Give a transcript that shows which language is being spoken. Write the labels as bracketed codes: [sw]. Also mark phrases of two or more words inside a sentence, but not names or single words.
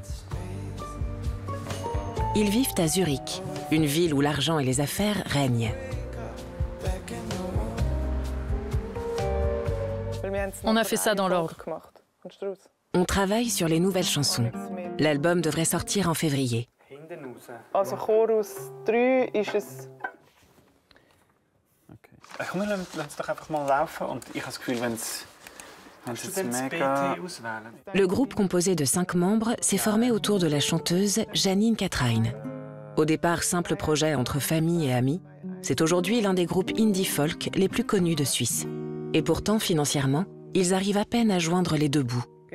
[fr] Ils vivent à Zurich, une ville où l'argent et les affaires règnent. On a fait ça dans l'ordre. On travaille sur les nouvelles chansons. L'album devrait sortir en février. [de] Komm, lass es doch einfach mal laufen und ich habe das Gefühl, wenn es mega... [fr] Le groupe composé de 5 membres s'est formé autour de la chanteuse Janine Catrain. Au départ, simple projet entre famille et amis, c'est aujourd'hui l'un des groupes [en] indie folk [fr] les plus connus de Suisse. Et pourtant, financièrement, ils arrivent à peine à joindre les deux bouts.